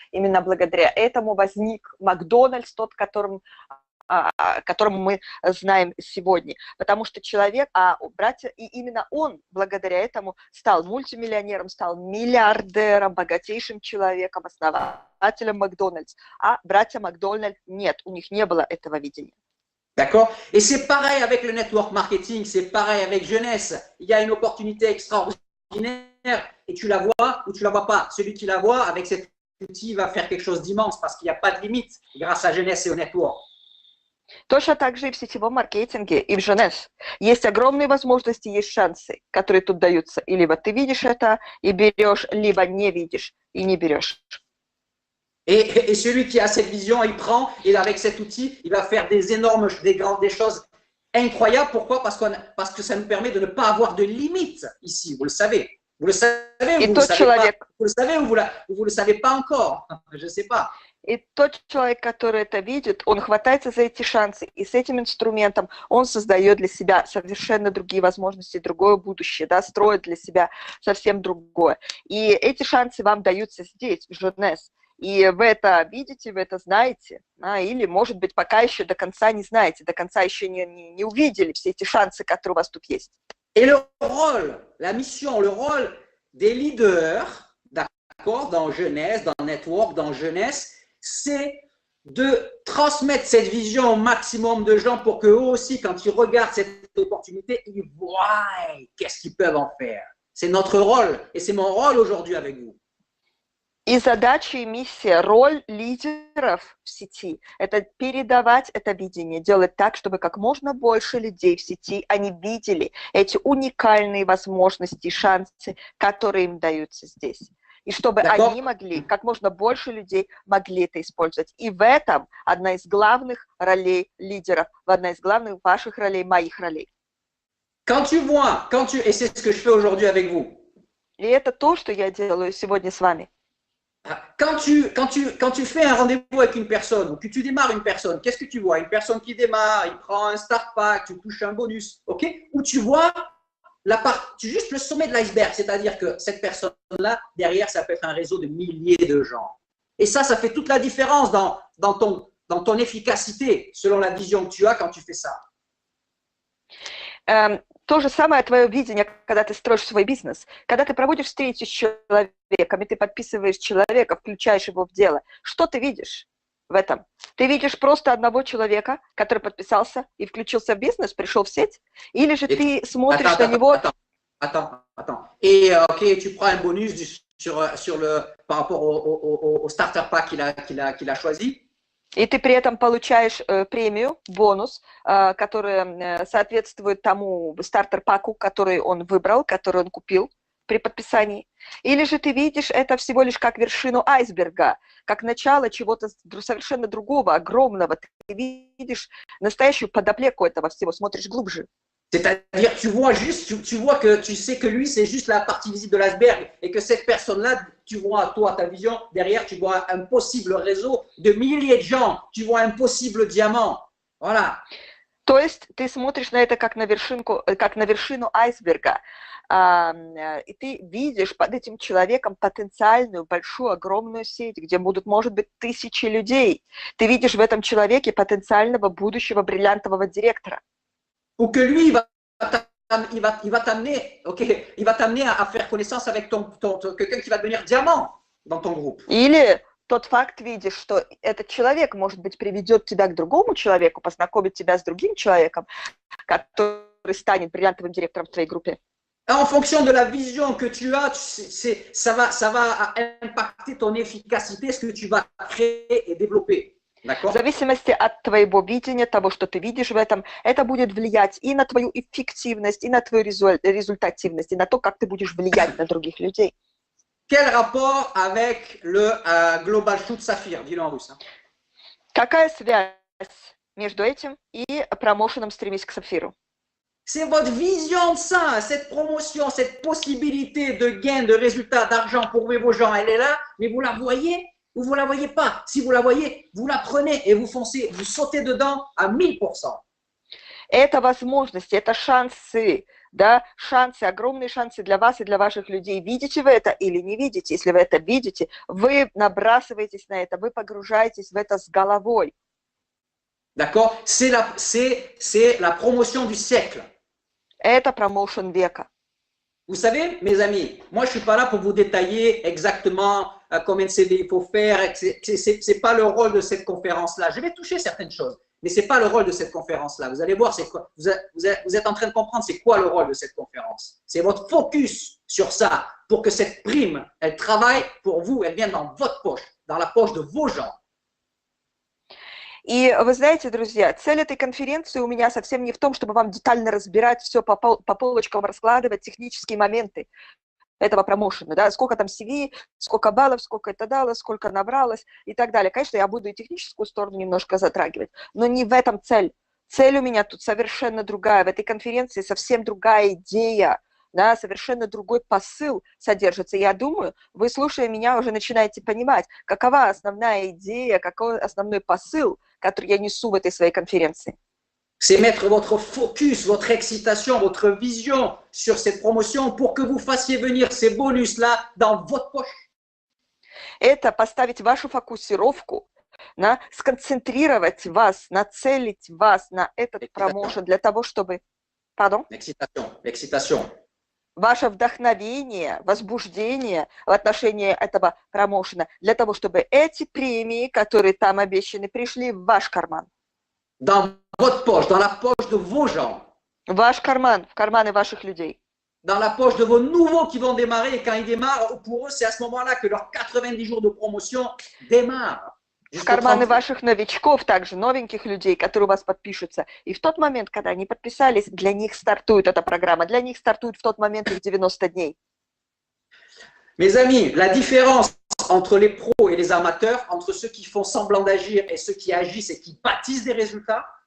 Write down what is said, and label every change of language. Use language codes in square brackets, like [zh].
[ru] Именно благодаря этому возник Макдональдс, тот, которому мы знаем сегодня. Потому что человек, братья, и именно он благодаря этому стал мультимиллионером, стал миллиардером, богатейшим человеком, основателем Макдональдс. А братья Макдональд нет, у них не было этого видения. [fr] D'accord? Et c'est pareil avec le network marketing, c'est pareil avec Jeunesse. Il y a une opportunité extraordinaire et tu la vois ou tu la vois pas. Celui qui la voit avec cet outil va faire quelque chose d'immense parce qu'il n'y a pas de limite grâce à Jeunesse et au network. [ru] Точно так же и в сетевом маркетинге, и в Jeunesse. Есть огромные возможности, есть шансы, которые тут даются. И либо ты видишь это и берешь, либо не видишь и не берешь. [fr] Et celui qui a cette vision, il prend, et avec cet outil, il va faire des choses incroyables. Pourquoi? Parce que ça nous permet de ne pas avoir de limites ici, vous le savez. Vous le savez ou vous le savez ou vous le savez pas encore? Je ne sais pas. [ru] И тот человек, который это видит, он хватается за эти шансы, и с этим инструментом он создает для себя совершенно другие возможности, другое будущее, да, строит для себя совсем другое. И эти шансы вам даются здесь, в Jeunesse. И вы это видите, вы это знаете, или, может быть, пока еще до конца не знаете, до конца еще не увидели все эти шансы, которые у вас тут есть. [fr] Et le rôle, la mission, le rôle des leaders, d'accord, dans Jeunesse, dans Network, dans Jeunesse, c'est de transmettre cette vision au maximum de gens pour qu'eux aussi, quand ils regardent cette opportunité, ils voient qu'est-ce qu'ils peuvent en faire. C'est notre rôle et c'est mon rôle aujourd'hui avec vous. [ru] И задача и миссия, роль лидеров в сети – это передавать это видение, делать так, чтобы как можно больше людей в сети, они видели эти уникальные возможности и шансы, которые им даются здесь. И чтобы они могли, как можно больше людей могли это использовать. И в этом одна из главных ролей лидеров, одна из главных ваших ролей, моих ролей. [fr] Et c'est ce que je fais aujourd'hui avec vous. [ru] И это то, что я делаю сегодня с вами. [fr] Quand tu fais un rendez-vous avec une personne ou que tu démarres une personne, qu'est-ce que tu vois? Une personne qui démarre, il prend un start pack, tu touches un bonus, ok? Ou tu vois juste le sommet de l'iceberg, c'est-à-dire que cette personne-là, derrière, ça peut être un réseau de milliers de gens. Et ça fait toute la différence dans ton efficacité, selon la vision que tu as quand tu fais ça. [ru] То же самое твое видение, когда ты строишь свой бизнес. Когда ты проводишь встречи с человеком, и ты подписываешь человека, включаешь его в дело, что ты видишь в этом? Ты видишь просто одного человека, который подписался и включился в бизнес, пришел в сеть? Или же ты смотришь на него… [fr] Attends. Et ok, tu prends un bonus par rapport au starter pack qu'il a choisi. [ru] И ты при этом получаешь премию, бонус, который соответствует тому стартер-паку, который он выбрал, который он купил при подписании. Или же ты видишь это всего лишь как вершину айсберга, как начало чего-то совершенно другого, огромного. Ты видишь настоящую подоплеку этого всего, смотришь глубже. [fr] C'est-à-dire, tu sais que lui, c'est juste la partie visible de l'iceberg et que cette personne-là, tu vois, toi, ta vision, derrière, tu vois un possible réseau de milliers de gens, tu vois un possible diamant. Voilà. [ru] То есть ты смотришь на это как на вершину айсберга, и ты видишь под этим человеком потенциальную, большую, огромную сеть, где будут, может быть, тысячи людей. Ты видишь в этом человеке потенциального будущего бриллиантового директора. [fr] Ou que lui, il va t'amener à faire connaissance avec quelqu'un qui va devenir diamant dans ton groupe. [ru] Или тот факт видишь, что этот человек, может быть, приведет тебя к другому человеку, познакомит тебя с другим человеком, который станет бриллиантовым директором в твоей группе. [fr] En fonction de la vision que tu as, ça va impacter ton efficacité, ce que tu vas créer et développer. [ru] В зависимости от твоего видения, того, что ты видишь в этом, это будет влиять и на твою эффективность, и на твою результативность, и на то, как ты будешь влиять на других людей. [fr] Quel rapport avec le Global Shoot Saphir? Dis-le en russe. [ru] Какая связь между этим и промоушеном «Стремись к Сапфиру»? [fr] C'est votre vision de ça, cette promotion, cette possibilité de gain, de résultat, d'argent pour vos gens, elle est là, mais vous la voyez ou vous la voyez pas. Si vous la voyez, vous la prenez et vous foncez, vous sautez dedans à 1000%. [ru] Это возможности, это шансы, да, шансы, огромные шансы для вас и для ваших людей. Видите вы это или не видите? Если вы это видите, вы набрасываетесь на это, вы погружаетесь в это с головой. [fr] D'accord? C'est la promotion du siècle. [ru] Это промоушен века. [fr] Vous savez, mes amis, moi je ne suis pas là pour vous détailler exactement combien de CD il faut faire. Ce n'est pas le rôle de cette conférence-là. Je vais toucher certaines choses, mais ce n'est pas le rôle de cette conférence-là. Vous allez voir, quoi, vous êtes en train de comprendre c'est quoi le rôle de cette conférence. C'est votre focus sur ça pour que cette prime, elle travaille pour vous, elle vienne dans votre poche, dans la poche de vos gens. [ru] И вы знаете, друзья, цель этой конференции у меня совсем не в том, чтобы вам детально разбирать все по полочкам, раскладывать технические моменты этого промоушена, да, сколько там CV, сколько баллов, сколько это дало, сколько набралось и так далее. Конечно, я буду и техническую сторону немножко затрагивать, но не в этом цель. Цель у меня тут совершенно другая. В этой конференции совсем другая идея, да, совершенно другой посыл содержится. Я думаю, вы, слушая меня, уже начинаете понимать, какова основная идея, какой основной посыл, который я несу в этой своей конференции. [fr] C'est mettre votre focus, votre excitation, votre vision sur cette promotion pour que vous fassiez venir ces bonus-là dans votre poche. [ru] Это поставить вашу фокусировку, сконцентрировать вас, нацелить вас на этот промоушен для того, чтобы... [fr] Pardon? L'excitation. [ru] Ваше вдохновение, возбуждение в отношении этого промоушена, для того, чтобы эти премии, которые там обещаны, пришли в ваш карман. [fr] Dans votre poche, dans la poche de vos gens. [ru] В ваш карман, в карманы ваших людей. [fr] Dans la poche de vos nouveaux qui vont démarrer. Et quand ils démarrent, pour eux, c'est à ce moment-là que leurs 90 jours de promotion démarrent. [ru] В карманы ваших новичков, также новеньких людей, которые у вас подпишутся. И в тот момент, когда они подписались, для них стартует эта программа. Для них стартует в тот момент их 90 дней. [fr] Mes amis, la différence entre les pros et les amateurs, entre ceux qui font semblant d'agir et ceux qui agissent et qui bâtissent des résultats.